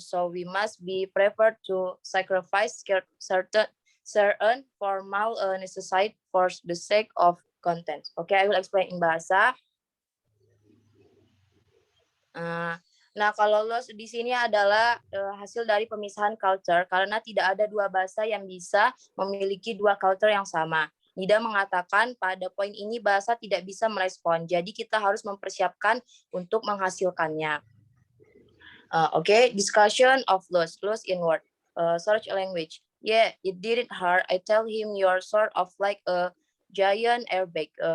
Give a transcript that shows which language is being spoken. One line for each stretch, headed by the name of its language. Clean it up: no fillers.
English: So we must be prepared to sacrifice certain formal necessity for the sake of content. Okay, I will explain in bahasa.
Indonesian: Nah, kalau loss di sini adalah hasil dari pemisahan culture karena tidak ada dua bahasa yang bisa memiliki dua culture yang sama. Nida mengatakan pada poin ini bahasa tidak bisa merespon, jadi kita harus mempersiapkan untuk menghasilkannya.
English: Okay, discussion of loss in word. Search language. Yeah, it didn't hurt. I tell him you're sort of like a giant airbag.